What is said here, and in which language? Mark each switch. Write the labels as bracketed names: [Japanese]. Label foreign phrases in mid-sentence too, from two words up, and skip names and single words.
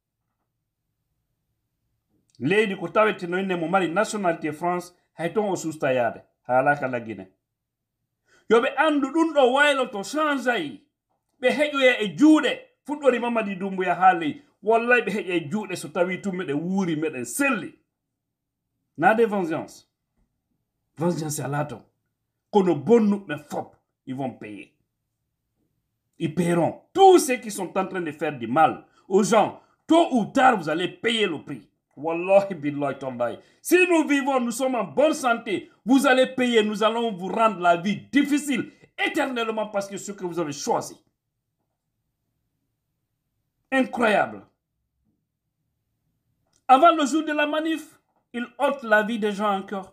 [Fula] leydi ko tawete no inde mo mari nationalité France hay ton o susta yaade haalaka lagine yoɓe andu ɗum ɗo waylo to changeayi ɓe heƴoya e juuɗe fuɗɗori Mamadi Doumbouya haali wallahi ɓe heƴa e juuɗe so tawi tun meɗen wuuri meɗen selli nade vengeance ala ton kono bonnuɓe fop [French] ils vont payer. Ils paieront. Tous ceux qui sont en train de faire du mal aux gens, tôt ou tard, vous allez payer le prix. [Arabic] والله بالله تالله. [French] Si nous vivons, nous sommes en bonne santé, vous allez payer, nous allons vous rendre la vie difficile éternellement parce que c'est ce que vous avez choisi. Incroyable. Avant le jour de la manif, ils ôtent la vie des gens encore.